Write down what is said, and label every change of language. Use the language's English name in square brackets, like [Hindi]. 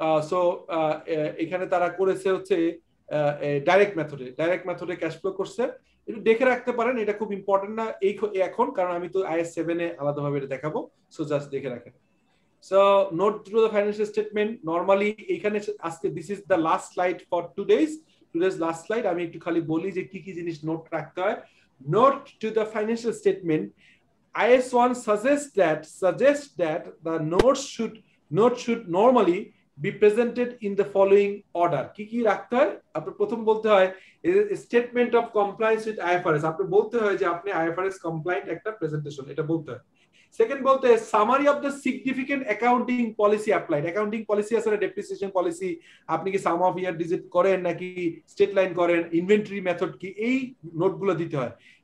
[Bangla] So এখানে তারা করেছে হচ্ছে ডাইরেক্ট মেথডে ক্যাশ ফ্লো করছে, একটু দেখে রাখতে পারেন, এটা খুব ইম্পর্টেন্ট না এখন, কারণ আমি তো IAS 7 এ আলাদাভাবে এটা দেখাবো। সো জাস্ট দেখে রাখেন। [English] so note to the financial statement, [Bangla] normally এখানে আজকে [English] This is the last slide for today's last slide. [Bangla] আমি একটু খালি বলি যে কি কি জিনিস নোট রাখতে হয়। [English] Note to the financial statement, IAS 1 suggests that the note should normally be presented in the following order. [Bangla] কি রাখতে হয়? আপনি প্রথম বলতে হয় statement of compliance with IFRS, আপনি বলতে হয় যে আপনি IFRS কমপ্লায়েন্ট একটা প্রেজেন্টেশন, এটা বলতে হয়। সেকেন্ড বলতে summary of the significant accounting policy applied, accounting policy আছে না, ডেপ্রিসিয়েশন পলিসি, আপনি কি সাম অফ ইয়ার ডিজিট করেন নাকি স্টেট লাইন করেন, ইনভেন্টরি মেথড কি, এই নোটগুলো দিতে হয়।